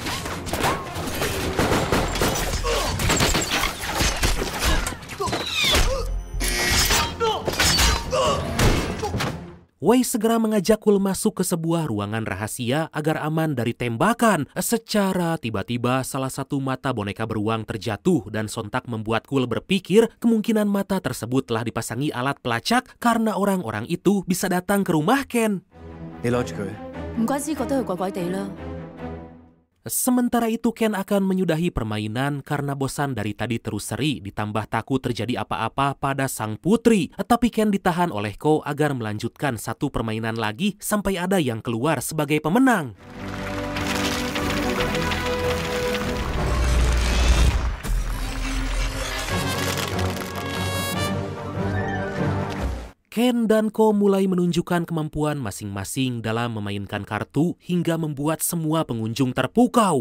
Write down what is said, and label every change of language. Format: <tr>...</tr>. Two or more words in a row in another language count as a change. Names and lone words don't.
<id>Wei segera mengajak Cool masuk ke sebuah ruangan rahasia agar aman dari tembakan. Secara tiba-tiba salah satu mata boneka beruang terjatuh dan sontak membuat Cool berpikir kemungkinan mata tersebut telah dipasangi alat pelacak karena orang-orang itu bisa datang ke rumah Ken.</id> <yue>你攞住佢。唔怪之覺得佢怪怪地啦。</yue> <id>Sementara itu Ken akan menyudahi permainan karena bosan dari tadi terus seri ditambah takut terjadi apa-apa pada sang putri. Tapi Ken ditahan oleh Ko agar melanjutkan satu permainan lagi sampai ada yang keluar sebagai pemenang. Ken dan Ko mulai menunjukkan kemampuan masing-masing dalam memainkan kartu hingga membuat semua pengunjung terpukau.</id>